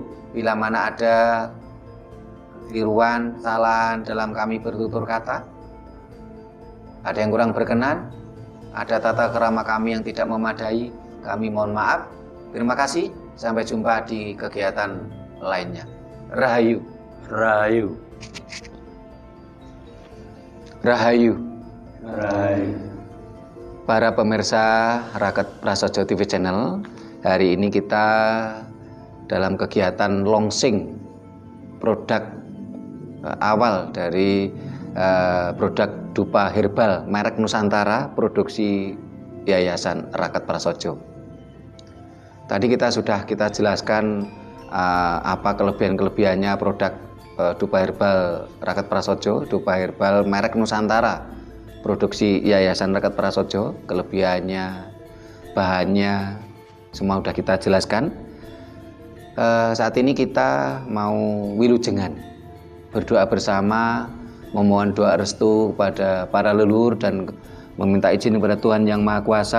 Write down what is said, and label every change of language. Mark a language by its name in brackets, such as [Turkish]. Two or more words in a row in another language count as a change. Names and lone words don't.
[Indonesian] Bila mana ada keliruan, kesalahan dalam kami bertutur kata, ada yang kurang berkenan, ada tata kerama kami yang tidak memadai, kami mohon maaf. Terima kasih. Sampai jumpa di kegiatan lainnya. Rahayu. Rahayu. Rahayu. Rahayu. Para pemirsa Rakat Prasojo TV Channel, hari ini kita dalam kegiatan launching produk awal dari produk dupa herbal merek Nusantara, produksi Yayasan Rakat Prasojo. Tadi kita jelaskan apa kelebihan-kelebihannya produk dupa herbal Rakat Prasojo, dupa herbal merek Nusantara, produksi Yayasan Rakat Prasojo, kelebihannya, bahannya, semua sudah kita jelaskan. Saat ini kita mau wilujengan, berdoa bersama, memohon doa restu kepada para leluhur dan meminta izin kepada Tuhan Yang Maha Kuasa.